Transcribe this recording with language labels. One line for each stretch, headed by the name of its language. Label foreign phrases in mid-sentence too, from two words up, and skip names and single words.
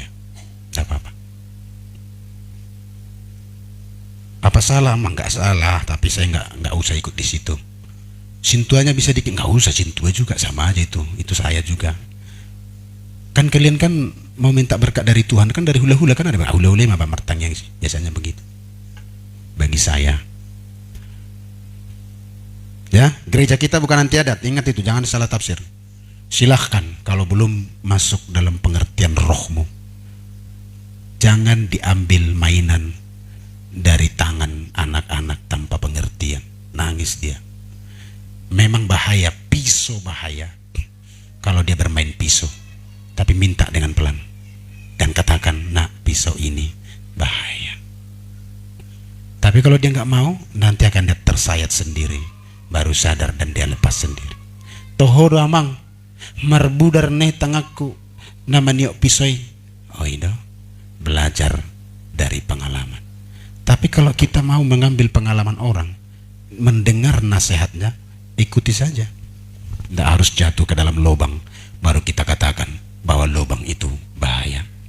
Indonesian: Tidak apa-apa. Apa salah? Emang nggak salah, tapi saya nggak usah ikut di situ. Sintuanya bisa dikit, nggak usah sintua juga sama aja itu saya juga. Kan kalian kan mau minta berkat dari Tuhan kan dari hula-hula kan ada hula-hula apa martang yang biasanya begitu. Bagi saya, ya gereja kita bukan anti adat, ingat itu jangan salah tafsir. Silahkan kalau belum masuk dalam pengertian rohmu, jangan diambil mainan dari tangan anak-anak tanpa pengertian. Nangis. manis dia. Memang bahaya, pisau bahaya. Kalau dia bermain pisau, tapi minta dengan pelan dan katakan, nak, pisau ini bahaya. Tapi kalau dia nggak mau, nanti akan dia tersayat sendiri, baru sadar dan dia lepas sendiri.
Batak Toba: Toho amang marbudar ne tangakku
Indonesian: namanya pisau. Oh itu belajar dari pengalaman. Tapi kalau kita mau mengambil pengalaman orang, mendengar nasihatnya, ikuti saja. Tidak harus jatuh ke dalam lubang baru kita katakan bahwa lubang itu bahaya.